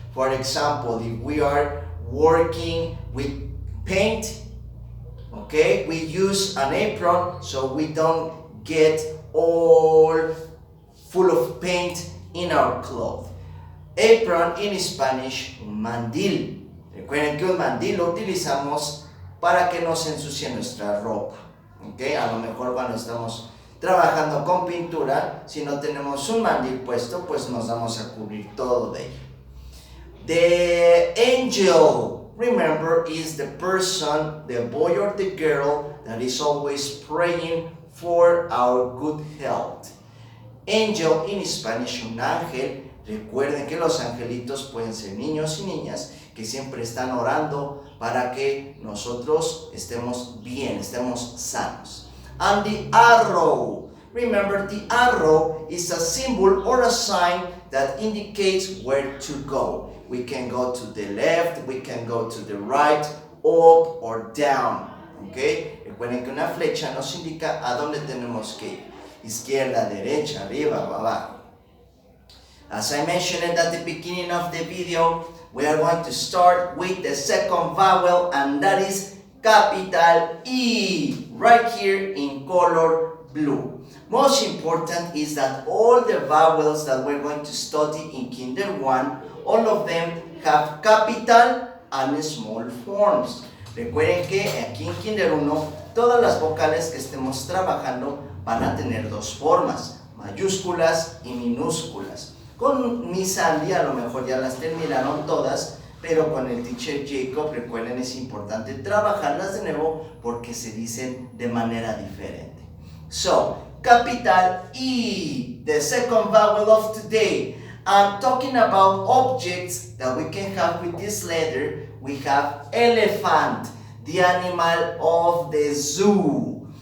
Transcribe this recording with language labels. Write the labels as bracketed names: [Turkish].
[English] For example, if we are working with paint, okay, we use an apron so we don't get all full of paint in our cloth. Apron in Spanish, [Spanish] un mandil. Recuerden que un mandil lo utilizamos para que no se ensucie nuestra ropa. ¿Okay? A lo mejor cuando estamos trabajando con pintura, si no tenemos un mandil puesto, pues nos vamos a cubrir todo de ello. [English] The angel, remember, is the person, the boy or the girl that is always praying for our good health. Angel in Spanish, [Spanish] un ángel. Recuerden que los angelitos pueden ser niños y niñas que siempre están orando para que nosotros estemos bien, estemos sanos. [English] And the arrow. Remember, the arrow is a symbol or a sign that indicates where to go. We can go to the left, we can go to the right, up or down. Okay? [Spanish] Recuerden que una flecha nos indica a dónde tenemos que ir. Izquierda, derecha, arriba o abajo. [English] As I mentioned at the beginning of the video, we are going to start with the second vowel, and that is capital E, right here in color blue. Most important is that all the vowels that we're going to study in Kinder 1, all of them have capital and small forms. [Spanish] Recuerden que aquí en Kinder 1, todas las vocales que estemos trabajando van a tener dos formas, mayúsculas y minúsculas. Con mi Sandy a lo mejor ya las terminaron todas, pero con el teacher Jacob, recuerden, es importante trabajarlas de nuevo porque se dicen de manera diferente. [English] So, capital E, the second vowel of today. I'm talking about objects that we can have with this letter. We have elephant, the animal of the zoo.